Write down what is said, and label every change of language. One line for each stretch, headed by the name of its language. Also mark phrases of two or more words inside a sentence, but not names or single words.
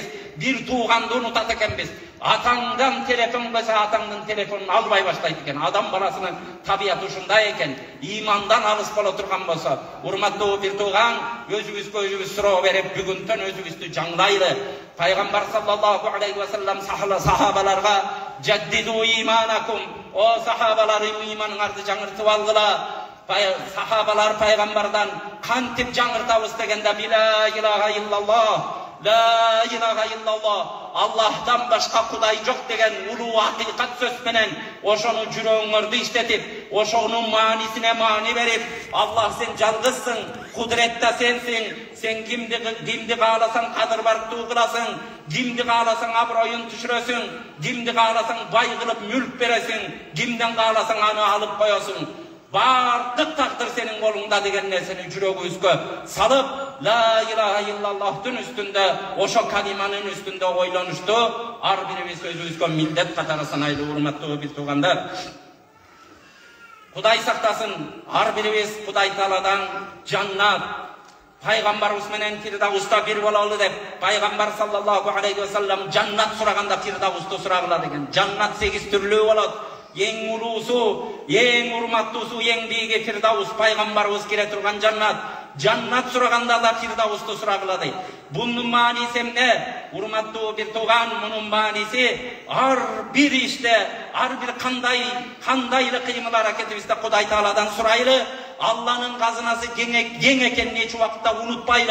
Kyrgyz: Бир тууганды унутат экенбиз. Атаңдан телефон кылса, атаңдын телефонун албай баштайт экен. Адам баласынын табияты ушундай экен. Имандан алыс боло турган болсо, урматтуу бир тууган, өзүбүз суроо берип, бүгүнтөн өзүбүздү жаңлайлы. Пайгамбар
Arabic: صلى الله عليه وسلم
Kyrgyz: сахабаларга
Arabic: جددوا إيمانكم,
Kyrgyz: о сахабаларым, иманыңарды жаңыртып алгыла. Сахабалар пайгамбардан кантип жаңыртабыз дегенде:
Arabic: لا إله إلا الله، لا إله إلا الله,
Kyrgyz: Аллахтан башка Кудай жок деген улуу акыйкат сөз менен ошону жүрөгүңөрдү иштетип, ошонун маанисине маани берип, Аллах сен жалгызсың, кудретте сенсиң, сен кимди кааласаң кадыр барктуу кыласың, кимди кааласаң аброюн түшүрөсүң, кимди кааласаң бай кылып мүлк бересиң, кимден кааласаң аны алып коесуң. Бардык тагдыр сенин колуңда деген нерсени жүрөгүбүзгө салып,
Arabic: لا إله
Kyrgyz: иллаллахтын үстүндө, ошо калиманын үстүндө ойлонушту ар бирибиз өзүбүзгө милдет катары санайлы. Урматтуу бир туугандар, Кудай сактасын, ар бирибиз Кудай Тааладан жаннат, пайгамбарыбыз менен Фирдауста бир бололу деп, пайгамбар
Arabic: صلى الله عليه وسلم
Kyrgyz: жаннат сураганда Фирдаусту сурагыла деген. Жаннат 8 түрлүү болот. Ең улуусу, ең урматтуусу, ең бийиги Фирдаус, пайгамбарыбыз кире турган жаннат. Жаннат сураганда да Фирдаусту сурагыла дейт. Бунун мааниси эмне? Урматтуу бир тууган, мунун мааниси ар бир иште, ар бир кандайлы кыймыл аракетибизде Кудай Тааладан сурайлы. Алланын казынасы кең экенин эч убакытта унутпайлы.